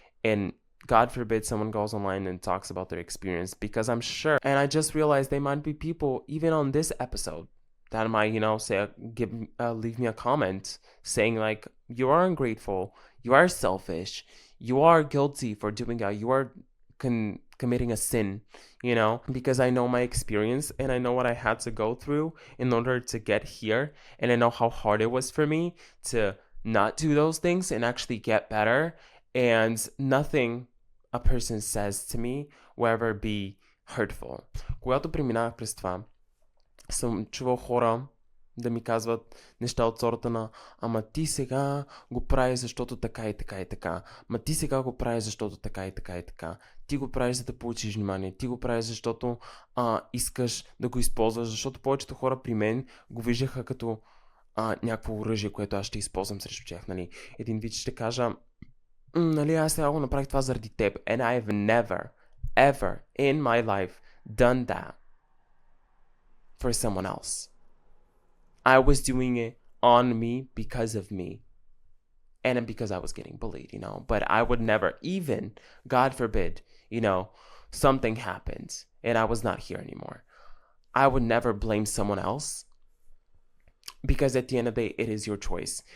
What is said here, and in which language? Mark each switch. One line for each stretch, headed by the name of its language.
English: And God forbid someone goes online and talks about their experience, because I'm sure, and I just realized there might be people even on this episode that might, say, leave me a comment saying like, you are ungrateful, you are selfish, you are guilty for doing that, you are committing a sin, because I know my experience and I know what I had to go through in order to get here. And I know how hard it was for me to not do those things and actually get better. And nothing a person says to me will ever be hurtful.
Bulgarian: Когато преминах през това, съм чувал хора да ми казват неща от сорта на: ама ти сега го правиш защото така и така и така, ма ти сега го правиш защото така и така и така, ти го правиш за да получиш внимание, ти го правиш защото искаш да го използваш, защото повечето хора при мен го виждаха като някакво оръжие, което аз ще използвам срещу тях, нали. Един вид ще кажа: нали, аз сега го направих това заради теб.
English: And I've never, ever in my life done that for someone else. I was doing it on me because of me. And because I was getting bullied, But I would never, even, God forbid, something happened and I was not here anymore, I would never blame someone else, because at the end of the day, it is your choice.